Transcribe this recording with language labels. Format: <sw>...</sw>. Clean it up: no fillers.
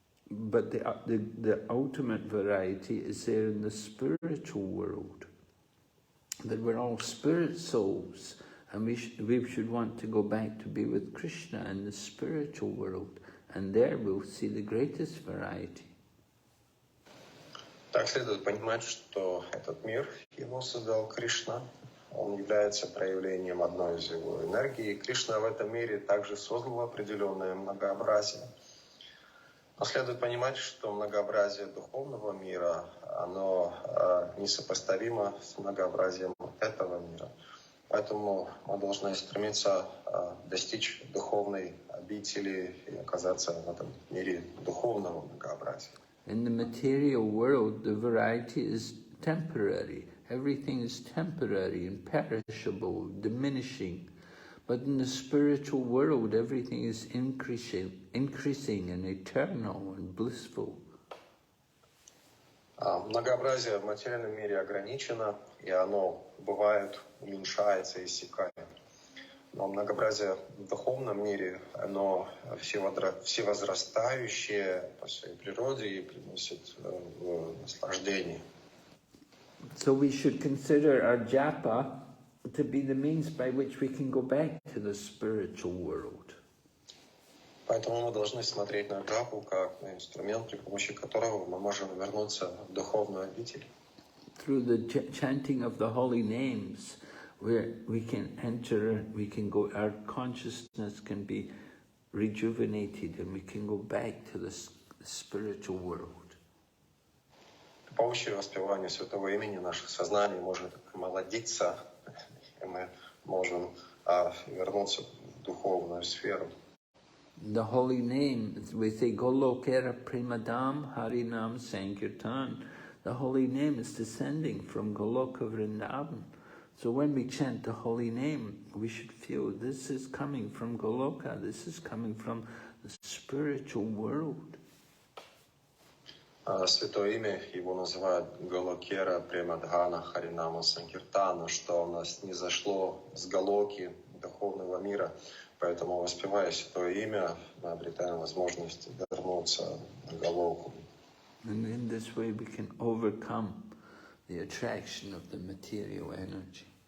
<en>But the ultimate variety is there in the spiritual world. That we're all spirit souls, and we should want to go back to be with Krishna in the spiritual world, and there we'll see the greatest variety.</en> <ru>Так следует понимать, что этот мир его создал Кришна. Он является проявлением одной из его энергий. Кришна в этом мире также создал определенное многообразие. Но следует понимать, что многообразие духовного мира, оно несопоставимо с многообразием этого мира. Поэтому мы должны стремиться достичь духовной обители и оказаться в этом мире духовного многообразия.</ru> <en>In the material world, the variety is temporary. Everything is temporary and perishable, diminishing. But in the spiritual world, everything is increasing and eternal and blissful.</en> <ru>Многообразие в материальном мире ограничено, и оно бывает, уменьшается и иссякает. Но многообразие в духовном мире, оно всевозрастающее по своей природе и приносит наслаждение.</ru> <en>So we should consider our japa to be the means by which we can go back to the spiritual world.</en> <ru>Поэтому мы должны смотреть на джапу как на инструмент, при помощи которого мы можем вернуться в духовную обитель.</ru> <en>Through the chanting of the holy names, where we can enter, we can go, our consciousness can be rejuvenated and we can go back to the spiritual world.</en> <ru>При помощи воспевания святого имени наше сознание может омолодиться, и мы можем вернуться в духовную сферу.</ru> <en>The holy name, we say</en> <bn>Golokera Premadam Harinam Sankirtan.</bn> <en>The holy name is descending from Goloka Vrindavan. So when we chant the holy name, we should feel this is coming from Goloka, this is coming from the spiritual world.</en> <ru>Святое имя его называют</ru> <bn>Голокера Премадхана Харинама Санкиртана,</bn> <ru>что у нас не зашло с Голоки духовного мира. Поэтому, воспевая святое имя, мы обретаем возможность вернуться в Голоку.</ru> <en>And in this way we can overcome the attraction of the material energy.</en>